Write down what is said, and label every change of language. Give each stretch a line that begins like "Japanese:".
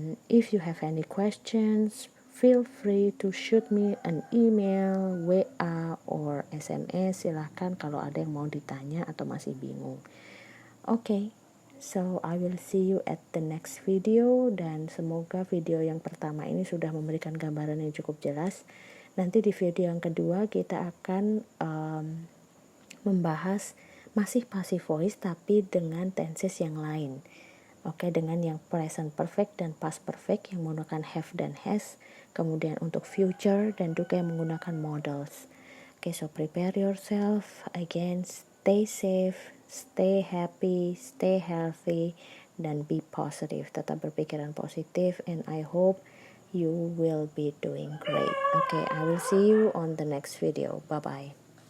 English: If you have any questions, feel free to shoot me an email, WA, or SMS.
Indonesian: Silahkan kalau ada yang mau ditanya atau masih bingung.
English: Okay, so I will see you at the next video,
Indonesian: dan semoga video yang pertama ini sudah memberikan gambaran yang cukup jelas. Nanti di video yang kedua kita akan membahas masih passive voice tapi dengan tenses yang lain. Oke, dengan yang present perfect dan past perfect yang menggunakan have dan has, kemudian untuk future dan juga yang menggunakan modals.
English: Oke, so prepare yourself. Again, stay safe, stay happy, stay healthy,
Indonesian: dan
English: be positive.
Indonesian: Tetap berpikiran positif,
English: and I hope you will be doing great. Okay, I will see you on the next video. Bye-bye.